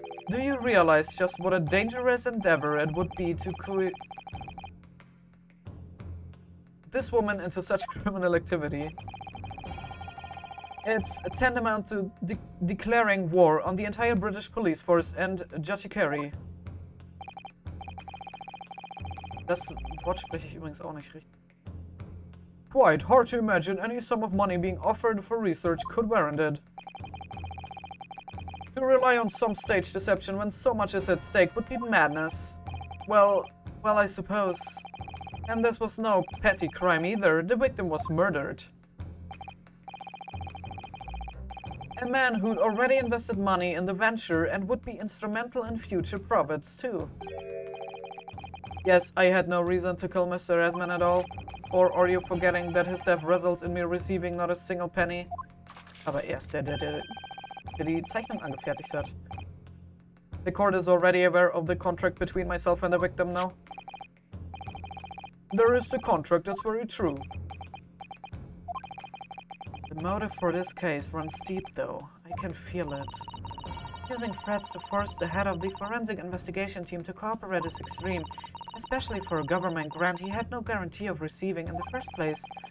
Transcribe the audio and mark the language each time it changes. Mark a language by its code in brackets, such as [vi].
[en] Do you realize just what a dangerous endeavor it would be to this woman into such criminal activity? It's tantamount to declaring war on the entire British police force and Judiciary. [de] Das Wort spreche ich übrigens auch nicht richtig. [en] Quite hard to imagine any sum of money being offered for research could warrant it. To rely on some stage deception when so much is at stake would be madness. Well, I suppose. And this was no petty crime either. The victim was murdered. A man who'd already invested money in the venture and would be instrumental in future profits too. Yes, I had no reason to kill Mr. Esmond at all. Or are you forgetting that his death results in me receiving not a single penny? [de] Aber erst der die Zeichnung angefertigt hat. [en] The court is already aware of the contract between myself and the victim now. There is the contract, that's very true. The motive for this case runs deep though. I can feel it. Using threats to force the head of the forensic investigation team to cooperate is extreme, especially for a government grant he had no guarantee of receiving in the first place.